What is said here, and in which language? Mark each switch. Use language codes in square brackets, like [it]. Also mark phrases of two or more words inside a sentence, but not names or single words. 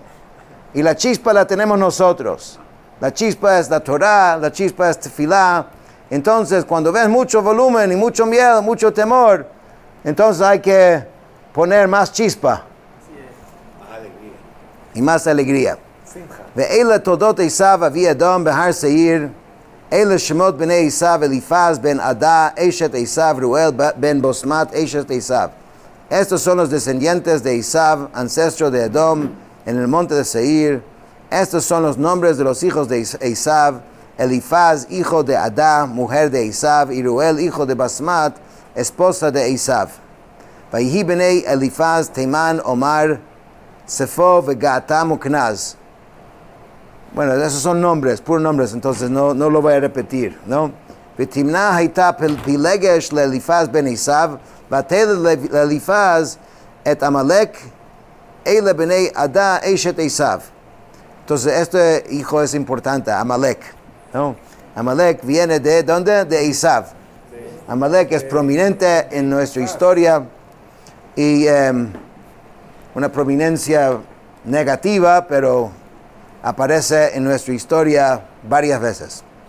[es] Y la chispa la tenemos nosotros. La chispa es la Torah, la chispa es Tefilá. Entonces, cuando ves mucho volumen y mucho miedo, mucho temor, entonces hay que poner más chispa. Y más alegría. [he] ואלה תולדות עשו אבי אדום בהר שעיר. אלה שמות בני עשו אליפז בן עדה אשת עשו רעואל בן בשמת אשת עשו. [es] Estos son los descendientes de Esav, ancestro de Edom, en el monte de Seir. Estos son los nombres de los hijos de Esav: Elifaz, hijo de Ada, mujer de Esav, y Ruel, hijo de Basmat, esposa de Esav. [he] ויהיו בני אליפז תימן אומר צפו וגעתם וקנז. [es] Bueno, esos son nombres, puros nombres, entonces no lo voy a repetir, ¿no? [he] ותמנע היתה פילגש לאליפז בן עשו ותלד לאליפז את עמלק אלה בני עדה אשת עשו. [es] Entonces, este hijo es importante, Amalek, ¿no? Amalek viene de, ¿dónde? De Esav. Amalek es prominente en nuestra historia y una prominencia negativa, pero aparece en nuestra historia varias veces.